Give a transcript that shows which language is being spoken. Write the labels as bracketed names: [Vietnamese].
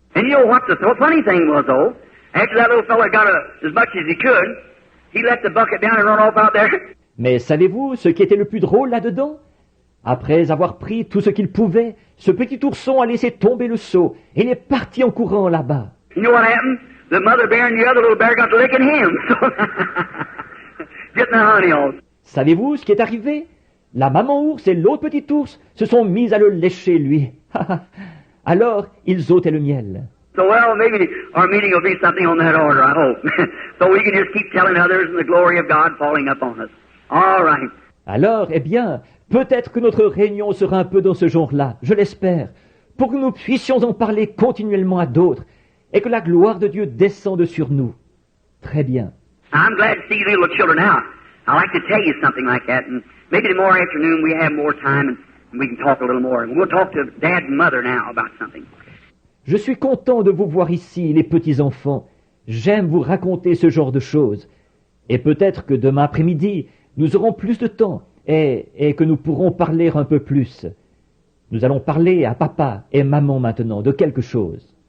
[English] And you know what the funny thing was, though? After that little fella got as much as he could, he let the bucket down and run off out there. [French] Mais savez-vous ce qui était le plus drôle là-dedans? Après avoir pris tout ce qu'il pouvait, ce petit ourson a laissé tomber le seau et il est parti en courant là-bas. [English] You know what happened? The mother bear and the other little bear got to licking him. So getting the honey off. [French] Savez-vous ce qui est arrivé? La maman ours et l'autre petit ours se sont mis à le lécher, lui. Alors, ils ôtaient le miel. [English] So, well, maybe our meeting will be something on that order, I hope. So we can just keep telling others and the glory of God falling upon us. All right. [French] Alors, eh bien, peut-être que notre réunion sera un peu dans ce genre-là, je l'espère, pour que nous puissions en parler continuellement à d'autres et que la gloire de Dieu descende sur nous. Très bien. [English] I'm glad to see you little children now. I'd like to tell you something like that, and maybe tomorrow afternoon we have more time and we can talk a little more. And we'll talk to Dad and Mother now about something. [French] Je suis content de vous voir ici, les petits-enfants. J'aime vous raconter ce genre de choses. Et peut-être que demain après-midi, nous aurons plus de temps et que nous pourrons parler un peu plus. Nous allons parler à papa et maman maintenant de quelque chose.